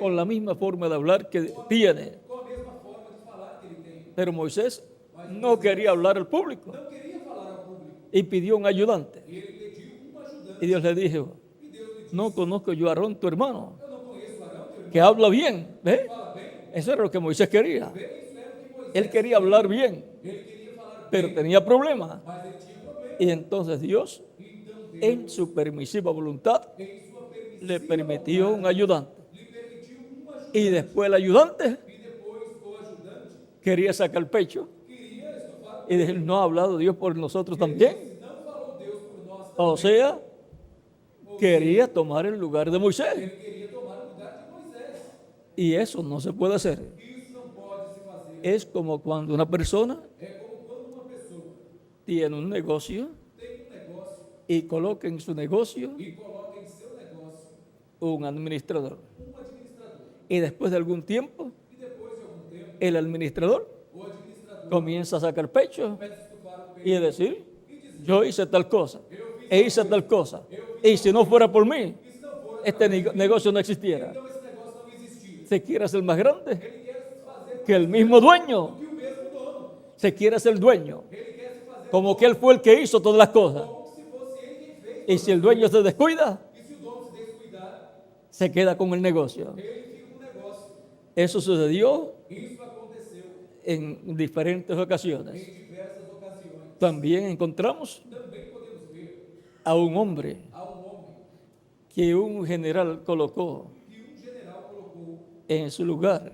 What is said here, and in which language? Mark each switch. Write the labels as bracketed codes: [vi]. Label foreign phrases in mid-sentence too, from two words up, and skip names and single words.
[es] con la misma forma de hablar que tiene. [pt] com a mesma forma de falar que ele tem. [es] Pero Moisés no quería hablar al público [pt] Não queria falar ao público. [es] y pidió un ayudante. [pt] E ele pediu um ajudante. [es] Y Dios le dijo, [pt] E Deus lhe disse: [es] no conozco yo a Aarón, tu hermano, [pt] Eu não conheço Arão, teu irmão. [es] que habla bien. ¿Ve? [pt] Fala bem. [es] Eso era lo que Moisés quería. [pt] Bem, isso era o que Moisés. [es] Él quería hablar bien, [pt] Ele queria falar [es] pero [pt] bem, [es] tenía problemas. [pt] mas ele tinha problema. [es] Y entonces Dios, [pt] Então Deus, [es] en su permisiva voluntad, [pt] em sua permissão, [es] le permitió un ayudante. [pt] lhe permitiu um ajudante. [es] Y después el ayudante [pt] E depois o ajudante [es] quería sacar pecho [pt] queria estufar. [es] y decir, ¿no ha hablado Dios por nosotros también? [pt] Não falou Deus por nós [es] O [pt] também. [es] sea, quería tomar el lugar de Moisés. [pt] Ele queria tomar o lugar de Moisés. [es] Y eso no se puede hacer. [pt] Isso não pode se fazer. [es] Es como cuando una persona [pt] É como quando uma pessoa [es] tiene un negocio [pt] tem um negócio [es] y coloca en su negocio [pt] e coloca em seu negócio [es] un administrador. [pt] administrador. [es] Y después de algún tiempo, [pt] E depois de algum tempo, [es] el administrador [pt] o administrador [es] comienza a sacar pecho [pt] começa a estufar o peito [es] y a decir, yo hice tal cosa, e hice tal cosa. Y si no fuera por mí, este negocio no existiera. [pt] Então esse negócio não existia. [es] Se quiere hacer más grande [pt] Ele quer se fazer [es] que el mismo dueño. [pt] que o mesmo dono. [es] Se quiere hacer dueño, [pt] Ele quer se fazer [es] como que él fue el que hizo todas las cosas. [pt] como se fosse ele quem fez. [es] Y si el dueño se descuida, [pt] E se o dono se descuidar, [es] se queda con el negocio. [pt] ele fica com o negócio. [es] Eso sucedió [pt] Isso aconteceu [es] en diferentes ocasiones. [pt] em diversas ocasiões. [es] También encontramos [pt] Também podemos ver [es] a un hombre [pt] a um homem [es] que un general colocó [pt] que um general colocou [es] en su lugar.